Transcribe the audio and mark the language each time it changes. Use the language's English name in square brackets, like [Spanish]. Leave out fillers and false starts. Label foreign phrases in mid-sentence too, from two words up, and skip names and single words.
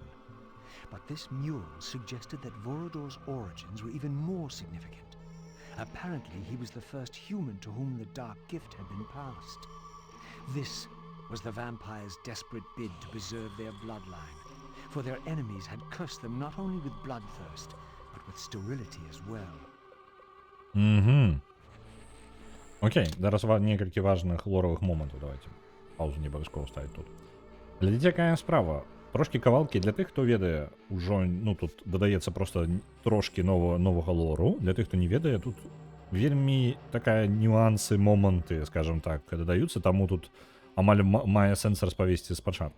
[English] But this mural suggested that Vorador's origins were even more significant. Apparently, he was the first human to whom the dark gift had been passed. This was the vampires' desperate bid to preserve their bloodline, for their enemies had cursed them not only with bloodthirst, but with sterility as well. [Belarusian] Окей, зараз некалькі важных лоровых моментаў, давайте. Паузу не абавязкова ставіць тут. Глядзіце, якая справа. Трошкі кавалкі для тых, хто ведае, ужо, ну, тут дадаецца просто трошкі новага лору. Для тых, хто не ведае, тут вельмі такая нюансы, моманты, скажем так, дадаюцца, таму тут амаль мае сэнс распавесці спачатку.